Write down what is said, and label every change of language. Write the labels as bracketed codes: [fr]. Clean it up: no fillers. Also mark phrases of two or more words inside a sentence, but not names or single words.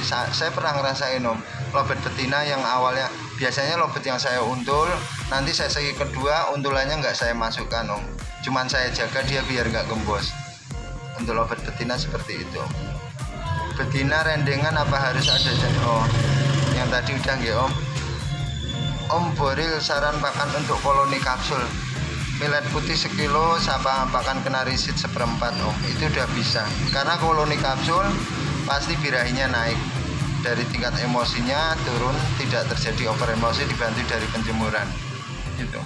[id] Saya pernah ngerasain om, lobet betina yang awalnya biasanya lobet yang saya untul, nanti sesi kedua untulannya nggak saya masukkan om, cuman saya jaga dia biar nggak gembos. Untuk lobet betina seperti itu. Betina rendengan apa harus ada? Oh, yang tadi udah nggih om. Om Boril saran pakan untuk koloni kapsul, millet putih sekilo sama pakan kenarisit seperempat om, itu udah bisa. Karena koloni kapsul pasti birahinya naik, dari tingkat emosinya turun, tidak terjadi over emosi, dibantu dari penjemuran gitu.